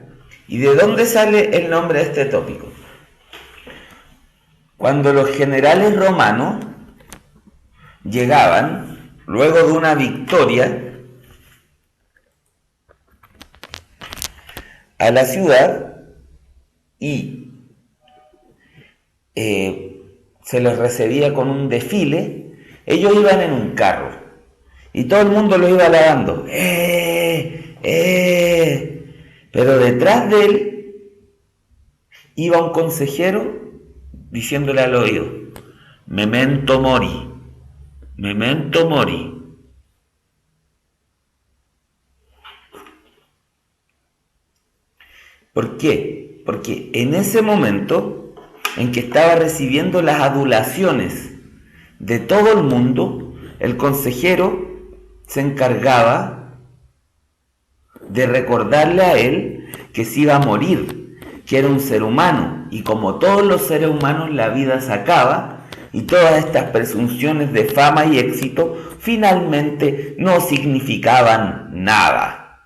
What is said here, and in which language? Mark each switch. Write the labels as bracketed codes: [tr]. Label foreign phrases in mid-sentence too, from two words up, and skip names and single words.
[es] ¿Y de dónde sale el nombre de este tópico? Cuando los generales romanos llegaban, luego de una victoria, a la ciudad y se les recibía con un desfile. Ellos iban en un carro y todo el mundo lo iba alabando. Pero detrás de él iba un consejero diciéndole al oído: [la] memento mori, memento mori. [es] ¿Por qué? Porque en ese momento en que estaba recibiendo las adulaciones de todo el mundo, el consejero se encargaba de recordarle a él que se iba a morir, que era un ser humano, y como todos los seres humanos la vida se acaba, y todas estas presunciones de fama y éxito finalmente no significaban nada.